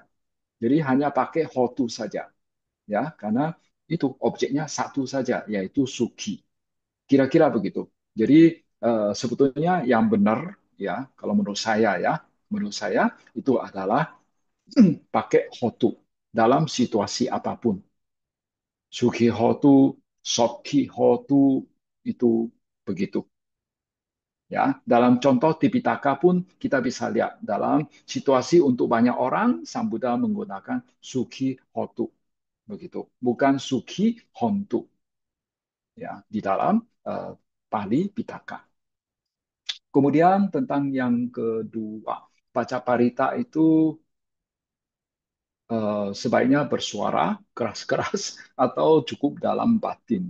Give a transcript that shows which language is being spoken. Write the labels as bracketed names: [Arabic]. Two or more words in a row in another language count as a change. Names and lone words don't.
[Indonesian] Jadi hanya pakai hotu saja ya karena itu objeknya satu saja yaitu suki. Kira-kira begitu. Jadi sebetulnya yang benar ya kalau menurut saya itu adalah pakai hotu dalam situasi apapun. [Pali] Suki hotu, soki hotu [Indonesian] itu begitu. Ya, dalam contoh Tipitaka pun kita bisa lihat dalam situasi untuk banyak orang Sang Buddha menggunakan [Pali] suki hotu [Indonesian] begitu, bukan [Pali] suki hontu [Indonesian] ya di dalam uh, Pali Pitaka. Kemudian tentang yang kedua, baca parita itu sebaiknya bersuara keras-keras atau cukup dalam batin.